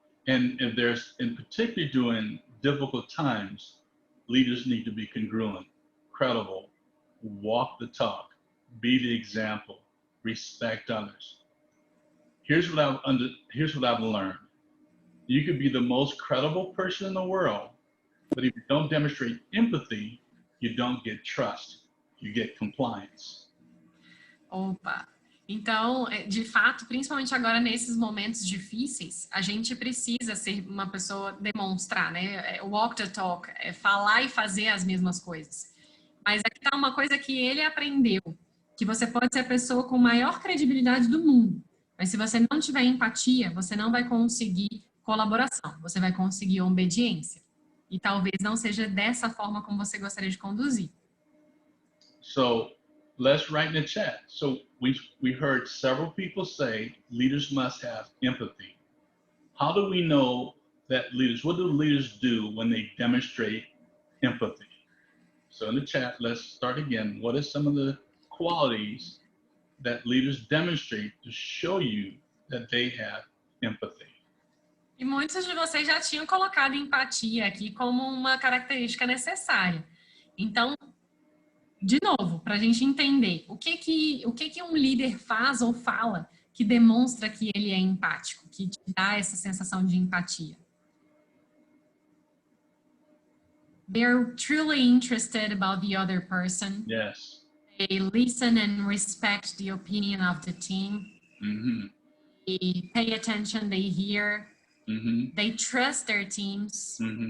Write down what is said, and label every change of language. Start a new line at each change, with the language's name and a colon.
English: And if there's, in particular during difficult times, leaders need to be congruent, credible, walk the talk, be the example, respect others. Here's what I've learned. You could be the most credible person in the world, but if you don't demonstrate empathy, you don't get trust, you get compliance.
Portuguese: Opa! Então, de fato, principalmente agora nesses momentos difíceis, a gente precisa ser uma pessoa, demonstrar, né?
English: Walk the talk,
Portuguese: falar e fazer as mesmas coisas. Mas aqui tá uma coisa que ele aprendeu, que você pode ser a pessoa com maior credibilidade do mundo, mas se você não tiver empatia, você não vai conseguir colaboração, você vai conseguir obediência. E talvez não seja dessa forma como você gostaria de conduzir.
English: So let's write in the chat. So we heard several people say leaders must have empathy. How do we know that leaders, what do leaders do when they demonstrate empathy? So in the chat, let's start again. What are some of the qualities that leaders demonstrate to show you that they have empathy?
Portuguese: E muitos de vocês já tinham colocado empatia aqui como uma característica necessária. Então, de novo, para a gente entender o que um líder faz ou fala que demonstra que ele é empático, que te dá essa sensação de empatia.
English: They're truly interested about the other person. Yes. They listen and respect the opinion of the team. They pay attention, they hear. They trust their teams.